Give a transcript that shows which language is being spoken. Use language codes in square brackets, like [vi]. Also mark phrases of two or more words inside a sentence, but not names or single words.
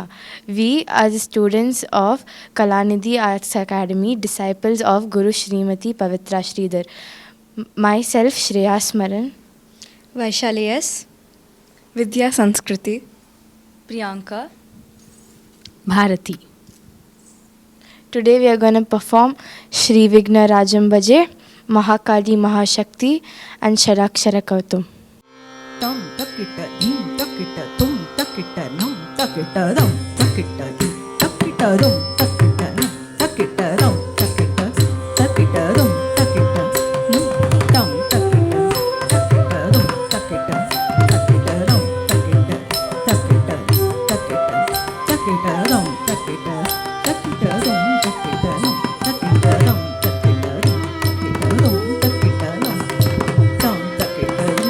[en] We are the students of Kalanidhi Arts Academy, disciples of Guru Shrimati Pavitra Sridhar. Myself Shreya Smaran, Vaishali S, Vidya Sanskriti, Priyanka, Bharati. Today we are going to perform Shri Vigna Rajam Bhaje, Mahakali Mahashakti and Sharakshara Kautum. Tam takita dim takita tum takita nam takita dam takita dim takita dum takita nam takita dam takita takita dum takita nam tam takita takita dum takita takita dum takita takita takita takita dum takita takita dum takita nam takita dum takita dum takita dum tam takita